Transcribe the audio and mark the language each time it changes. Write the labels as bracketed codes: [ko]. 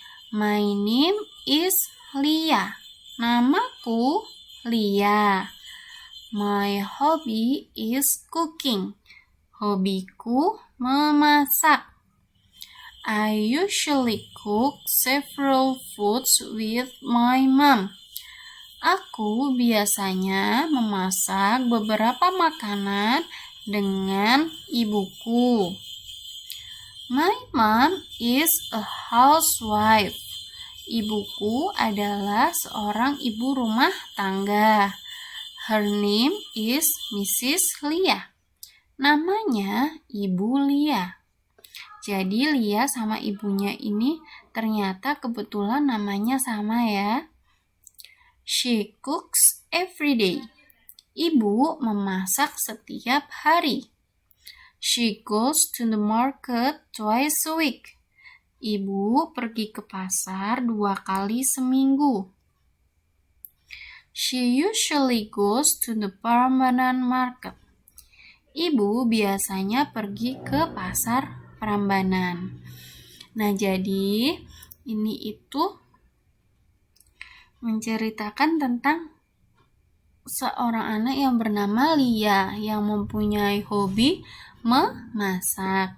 [en] My name is Lia. [id] Namaku Lia. [en] My hobby is cooking. [id] Hobiku memasak. [en] I usually cook several foods with my mom. [id] Aku biasanya memasak beberapa makanan dengan ibuku. [en] My mom is a housewife. [id] Ibuku adalah seorang ibu rumah tangga. [en] Her name is Mrs. Lia. [id] Namanya Ibu Lia. Jadi Lia sama ibunya ini ternyata kebetulan namanya sama ya. [en] She cooks every day. [id] Ibu memasak setiap hari. [en] She goes to the market twice a week. [id] Ibu pergi ke pasar 2 kali seminggu. [en] She usually goes to the Prambanan market. [id] Ibu biasanya pergi ke pasar Prambanan. Nah, jadi ini itu menceritakan tentang seorang anak yang bernama Lia yang mempunyai hobi memasak.